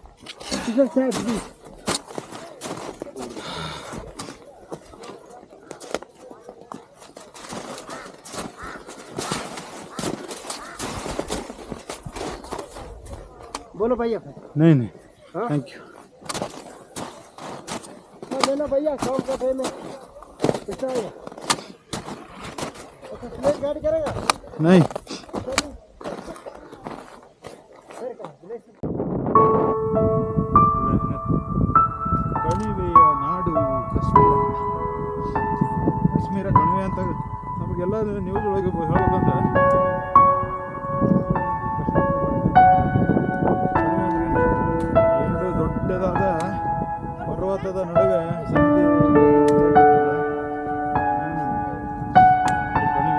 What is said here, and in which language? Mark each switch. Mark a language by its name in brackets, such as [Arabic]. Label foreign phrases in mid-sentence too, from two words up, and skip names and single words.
[Hindi] इधर साइड प्लीज. बोलो भैया. नहीं नहीं हाँ? थैंक यू लेना भैया, शाम का टाइम है. कितना आएगा? अच्छा स्लेज गाड़ी करेगा. [Kannada] नहीं ಕಣಿವೆಯ ನಾಡು ಕಾಶ್ಮೀರ. ಕಾಶ್ಮೀರ ಕಣಿವೆ ಅಂತ ನಮಗೆಲ್ಲ ನ್ಯೂಸ್ ಒಳಗೆ ಹೇಳ್ಬೇಕಂದ್ರೆ ಎರಡು ದೊಡ್ಡದಾದ ಪರ್ವತದ ನಡುವೆ ಸಂಧಿ ಕಣಿವೆ.